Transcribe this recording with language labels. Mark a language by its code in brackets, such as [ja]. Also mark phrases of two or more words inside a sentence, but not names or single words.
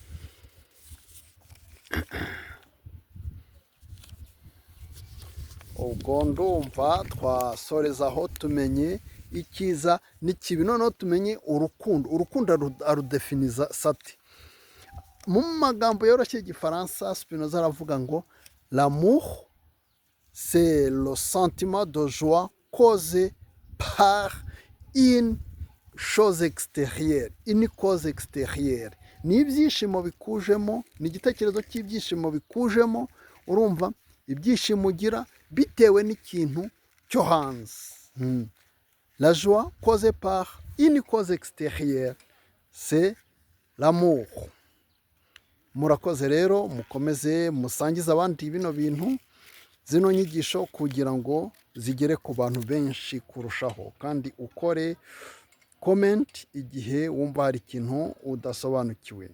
[rw] Ubwo ndumva twasoreza aho tumenye icyiza n'ikibi. Noneho tumenye urukundo arudefiniza sati mu magambo yoroshye y'igifaransa. Spinoza aravuga ngo [fr] l'amour c'est le sentiment de joie causé par une chose extérieure, une cause extérieure. [rw] Ni ibyishimo bikujemo, ni igitekerezo cy'ibyishimo bikujemo, urumva, ibyishimo ugira bitewe n'ikintu cyo hanze. [fr] La joie causée par une cause extérieure, c'est l'amour. [rw] Murakoze rero, mukomeze musangize abandi bino bintu, zino nyigisho, kugira ngo zigere ku bantu benshi kurushaho, kandi ukore comment igihe wumva hari ikintu udasobanukiwe.